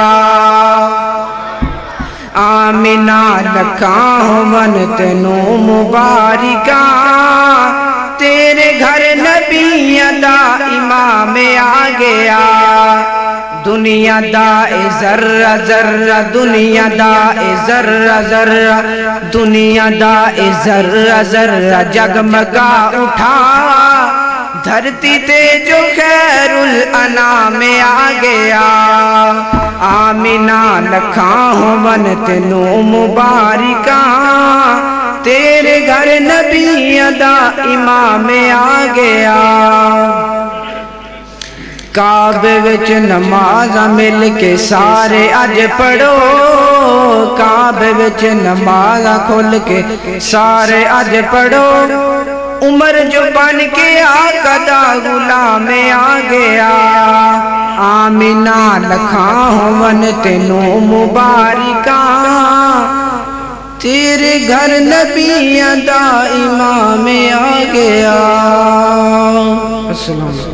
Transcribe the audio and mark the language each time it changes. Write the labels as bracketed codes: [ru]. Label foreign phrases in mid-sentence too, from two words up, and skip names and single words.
[pa] آمینہ لکھاں ہون تینوں مبارکاں تیرے گھر نبیاں دا امام آ گیا دنیا دا ذرہ ذرہ دنیا دا ذرہ ذرہ دنیا دا ذرہ ذرہ جگمگا اٹھا دھرتی تے جو خیر الانام آ گیا آمینہ لکھاں ہون تینوں مبارکاں تیرے گھر نبیاں دا امام آ گیا کعبے وچ نمازاں مل کے سارے اج پڑھو کعبے وچ نمازاں کھل کے سارے اج پڑھو عمر جو بن کے آقا دا غلام آ گیا آمینہ لکھاں ہون تینوں مبارکاں تیرے گھر نبیاں دا امام آ گیا [ar] السلام علیکم